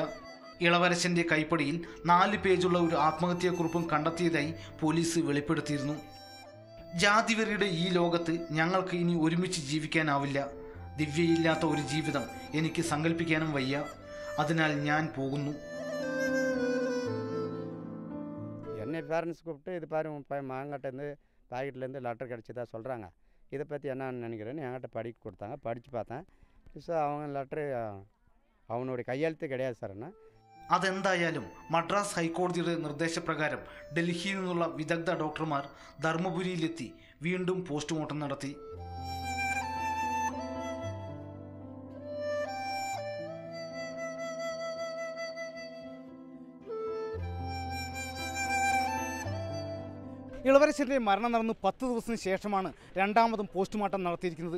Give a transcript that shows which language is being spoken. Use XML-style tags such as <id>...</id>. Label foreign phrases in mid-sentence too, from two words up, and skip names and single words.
<ml>ഇളവരശന്റെ കൈപ്പടിയിൽ 4 പേജുള്ള ഒരു ആത്മഹത്യാക്കുറിപ്പും കണ്ടെത്തിയതായി പോലീസ് വെളിപ്പെടുത്തിയിരുന്നു. ജാതിവെറിയുടെ ഈ ലോകത്ത് ഞങ്ങൾക്ക് ഇനി ഒരുമിച്ച് ജീവിക്കാനാവില്ല. ദിവ്യയില്ലാത്ത ഒരു ജീവിതം എനിക്ക് സങ്കല്പിക്കാനും വയ്യ. അതിനാൽ ഞാൻ പോകുന്നു.</ml> <ta>என்னை பேரண்ட்ஸ் கூப்பிட்டு இது பாரு உன் பையன் மாங்கட்டேருந்து பாக்கெட்லேருந்து லெட்டர் கிடச்சதா சொல்கிறாங்க, இதை பற்றி என்னன்னு நினைக்கிறேன்னு என்கிட்ட படிக்க கொடுத்தாங்க. படித்து பார்த்தேன். ஸோ அவங்க லெட்ரு அவனுடைய கையெழுத்து கிடையாது சார்ண்ணா.</ta> <ml>അതെന്തായാലും മദ്രാസ് ഹൈക്കോടതിയുടെ നിർദ്ദേശപ്രകാരം ഡൽഹിയിൽ നിന്നുള്ള വിദഗ്ധ ഡോക്ടർമാർ ധർമ്മപുരിയിലെത്തി വീണ്ടും പോസ്റ്റ്മോർട്ടം നടത്തി. ഇളവരശന്റെ മരണം നടന്ന് 10 ദിവസത്തിന് ശേഷമാണ് രണ്ടാമതും പോസ്റ്റ്മോർട്ടം നടത്തിയിരിക്കുന്നത്.</ml>